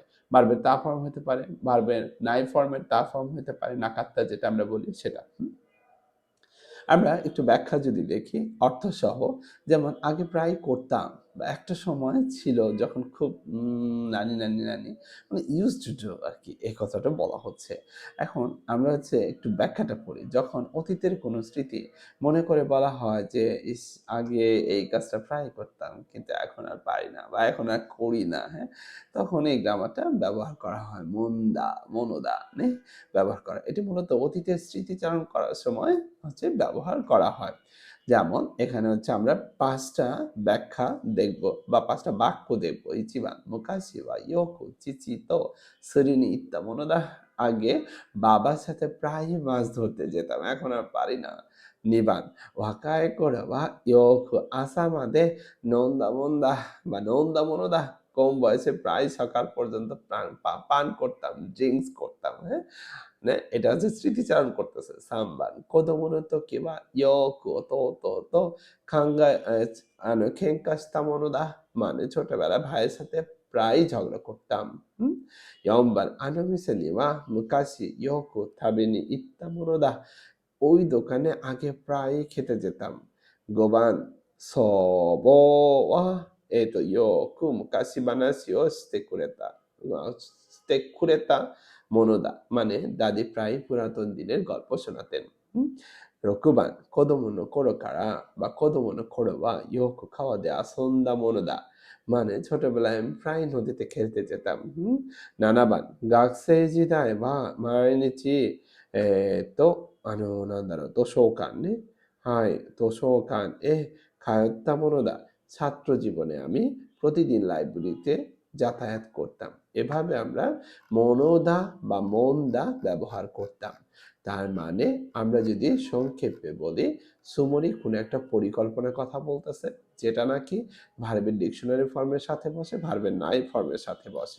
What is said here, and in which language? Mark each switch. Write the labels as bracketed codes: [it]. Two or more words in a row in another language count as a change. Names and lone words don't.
[bn] ভার্বের তা ফর্ম হতে পারে, ভার্বের নাই ফর্মের তা ফর্ম হতে পারে, নাকাত্তা যেটা আমরা বলি সেটা। আমরা একটু ব্যাখ্যা যদি দেখি অর্থসহ, যেমন আগে প্রায় করতাম বা একটা সময় ছিল যখন খুব নানি মানে [en] used to do [bn] আরকি এই কথাটা বলা হচ্ছে। এখন আমরা হচ্ছে একটু ব্যাখ্যাটা পড়ি। যখন অতীতের কোনো স্মৃতি মনে করে বলা হয় যে, ইস! আগে এই কাজটা প্রায় করতাম কিন্তু এখন আর পারি না বা এখন আর করি না, হ্যাঁ? তখন এই গ্রামারটা ব্যবহার করা হয়। মন্দা, মনোদা নে ব্যবহার করা। এটি মূলত অতীতের স্মৃতিচারণ করার সময় হচ্ছে ব্যবহার করা হয়। যেমন এখানে হচ্ছে আমরা ৫ টা ব্যাখ্যা দেখব বা ৫ টা বাক্য দেখব। [ja] 一番、昔はよく、父と、釣りに行ったものだ. [bn] আগে বাবার সাথে প্রায়ই মাছ ধরতে যেতাম। এখন আর পারি না। [ja] 2 番、若い頃はよく朝まで飲んだもんだবা飲んだものだ। [bn] কম বয়সে প্রায় সকাল পর্যন্ত পান করতাম, ড্রিংকস করতাম, হ্যাঁ? নে এটা হচ্ছে স্মৃতিচারণ করতেছে। [ja] 3 番、子供の時はよく弟と喧嘩したものだ। [bn] মানে ছোটবেলায় ভাইয়ের সাথে প্রায়ই ঝগড়া করতাম। হুম? [ja] 4 番、あの店には昔よく食べに行ったものだ। [bn] ওই দোকানে আগে প্রায়ই খেতে যেতাম। [ja] 5 番、祖母は、よく昔話をしてくれた。してくれたものだ। [bn] মানে দাদি প্রায়ই পুরাতন দিনের গল্প শোনাতেন। হুম? [ja] 6 番、子供の頃からবা 子供の頃はよく川で遊んだものだ। [bn] মানে ছোটবেলায় আমি প্রায় নদীতে খেলতে যেতাম। [ja] 7 番、学生時代は毎日、図書館ね。はい、図書館へ通ったものだ। [bn] ছাত্র জীবনে আমি প্রতিদিন লাইব্রেরিতে যাতায়াত করতাম। এভাবে আমরা মনোদা বা মন্দা ব্যবহার করতাম। তার মানে আমরা যদি সংক্ষেপে বলি, সুমনি কোনো একটা পরিকল্পনার কথা বলতেছে, যেটা নাকি ভার্বের ডিকশনারি ফর্মের সাথে বসে, ভার্বের নাই ফর্মের সাথে বসে।